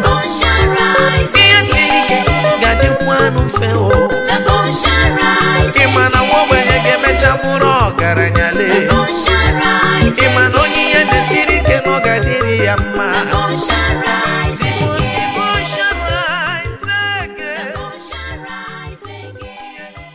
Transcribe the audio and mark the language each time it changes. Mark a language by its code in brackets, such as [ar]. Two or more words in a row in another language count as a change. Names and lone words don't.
[ig] Ihe siri ike ga-adịkwa mfe o. [en] The ocean rises. [ig] Ị ma na nwa ogbenye ga-emecha bụrụ ọgaranya lee. [en] The ocean rises. [ig] Ị ma na onye ihe na-esiri ike na ọ ga-adịrị ya mma. [en] The ocean rises. The ocean rises again. The ocean rises again.